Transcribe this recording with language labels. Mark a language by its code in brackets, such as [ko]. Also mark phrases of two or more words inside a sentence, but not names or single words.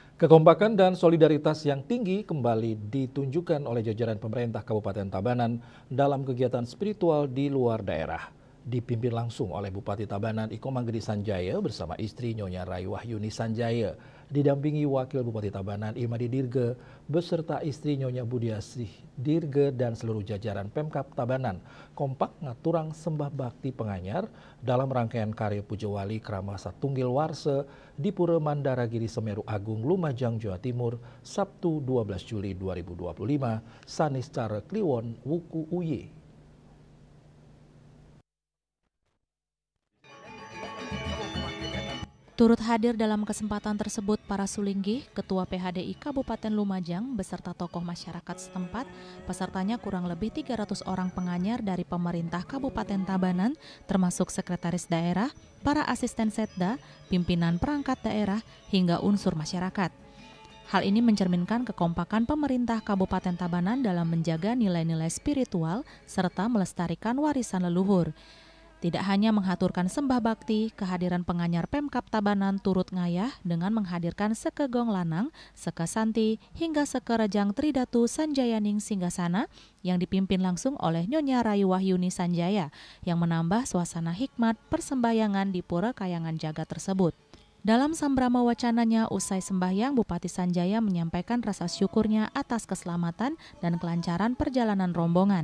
[id] Kekompakan dan solidaritas yang tinggi kembali ditunjukkan oleh jajaran pemerintah Kabupaten Tabanan dalam kegiatan spiritual di luar daerah. Dipimpin langsung oleh Bupati Tabanan Iko Manggedi Sanjaya bersama istri Nyonya Rayu Wahyuni Sanjaya. Didampingi Wakil Bupati Tabanan Imadi Dirge beserta istri Nyonya Budiasih Dirge dan seluruh jajaran Pemkab Tabanan kompak ngaturang sembah bakti penganyar dalam rangkaian karya Pujawali Krama Satunggil Warse di Pura Mandaragiri Semeru Agung Lumajang Jawa Timur Sabtu 12 Juli 2025 sanis cara Kliwon Wuku Uye. Turut hadir dalam kesempatan tersebut para Sulinggih, Ketua PHDI Kabupaten Lumajang beserta tokoh masyarakat setempat. Pesertanya kurang lebih 300 orang penganyar dari pemerintah Kabupaten Tabanan, termasuk sekretaris daerah, para asisten setda, pimpinan perangkat daerah, hingga unsur masyarakat. Hal ini mencerminkan kekompakan pemerintah Kabupaten Tabanan dalam menjaga nilai-nilai spiritual serta melestarikan warisan leluhur. Tidak hanya menghaturkan sembah bakti, kehadiran penganyar Pemkab Tabanan turut ngayah dengan menghadirkan sekegong lanang, sekesanti, hingga sekerejang Tridatu Sanjayaning Singgasana yang dipimpin langsung oleh Nyonya Rayu Wahyuni Sanjaya yang menambah suasana hikmat persembahyangan di Pura Kayangan Jagat tersebut. Dalam sambrama wacananya usai sembahyang, Bupati Sanjaya menyampaikan rasa syukurnya atas keselamatan dan kelancaran perjalanan rombongan.